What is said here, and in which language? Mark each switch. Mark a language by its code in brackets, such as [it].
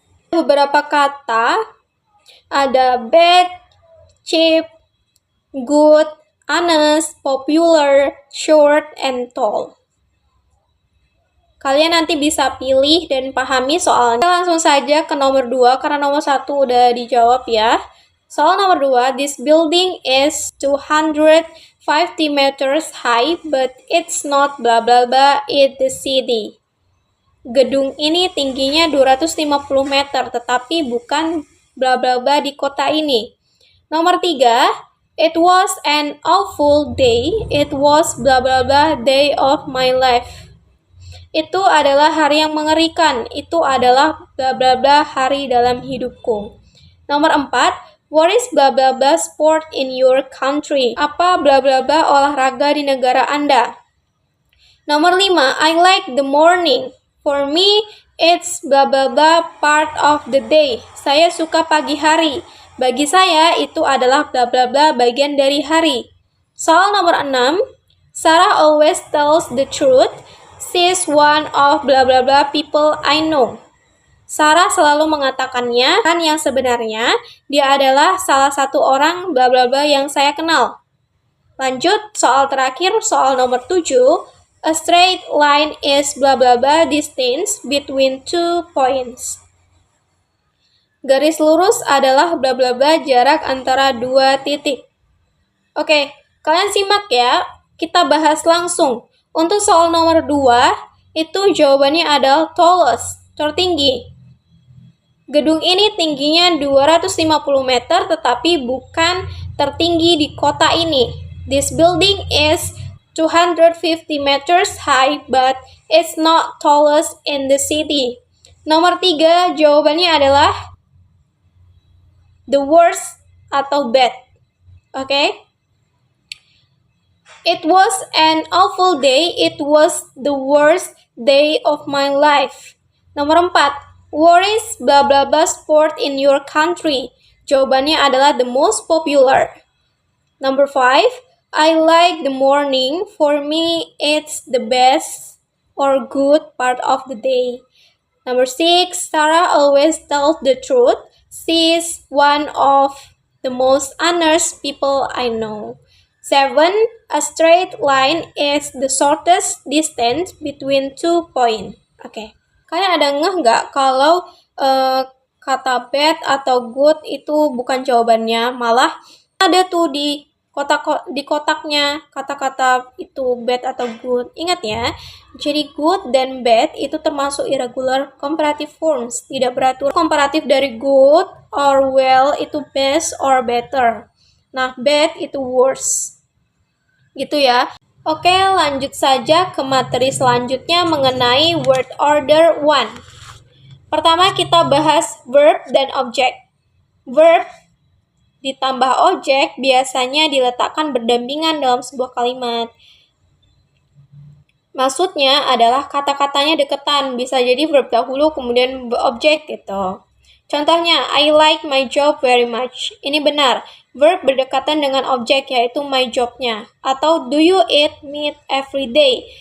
[id] Beberapa kata, ada bad, cheap, good, honest, popular, short, and tall. Kalian nanti bisa pilih dan pahami soalnya. Kita langsung saja ke nomor 2, karena nomor 1 udah dijawab ya. Soal nomor 2, [en] this building is 250 meters high, but it's not blah blah blah in the city. [id] Gedung ini tingginya 250 meter, tetapi bukan blah blah blah di kota ini. Nomor 3, [en] it was an awful day. It was blah blah blah day of my life. [id] Itu adalah hari yang mengerikan. Itu adalah blah blah blah hari dalam hidupku. Nomor 4, [en] what is blah blah blah sport in your country? [id] Apa blah blah blah olahraga di negara Anda? Nomor 5, [en] I like the morning. For me, it's blah blah blah part of the day. [id] Saya suka pagi hari. Bagi saya, itu adalah blah blah blah bagian dari hari. Soal nomor 6, [en] Sarah always tells the truth. She's one of blah blah blah people I know. [id] Sarah selalu mengatakannya, kan yang sebenarnya dia adalah salah satu orang blah blah blah yang saya kenal. Lanjut, soal terakhir, soal nomor 7. [en] A straight line is blah blah blah distance between 2 points. [id] Garis lurus adalah blah blah blah jarak antara 2 titik. Oke, kalian simak ya. Kita bahas langsung. Untuk soal nomor 2, itu jawabannya adalah tallest, tertinggi. Gedung ini tingginya 250 meter tetapi bukan tertinggi di kota ini. [en] This building is 250 meters high but it's not tallest in the city. [id] Nomor 3, jawabannya adalah the worst atau bad. [en] Oke? It was an awful day. It was the worst day of my life. Nomor 4, what is blah blah blah sport in your country? [id] Jawabannya adalah the most popular. [en] Number 5, I like the morning. For me, it's the best or good part of the day. Number 6, Sarah always tells the truth. She's one of the most honest people I know. 7, a straight line is the shortest distance between 2 points. Oke. [id] Kalian ada ngeh nggak kalau kata bad atau good itu bukan jawabannya, malah ada tuh di kotaknya kata-kata itu bad atau good. Ingat ya, jadi good dan bad itu termasuk [en] irregular comparative forms, [id] tidak beratur. Komparatif dari good or well itu best or better. Nah, bad itu worse. Gitu ya. Oke, lanjut saja ke materi selanjutnya mengenai word order 1. Pertama kita bahas verb dan objek. Verb ditambah objek biasanya diletakkan berdampingan dalam sebuah kalimat. Maksudnya adalah kata-katanya deketan, bisa jadi verb dahulu kemudian objek gitu. Contohnya, [en] I like my job very much. [id] Ini benar, verb berdekatan dengan objek yaitu my job-nya. Atau [en] do you eat meat every day?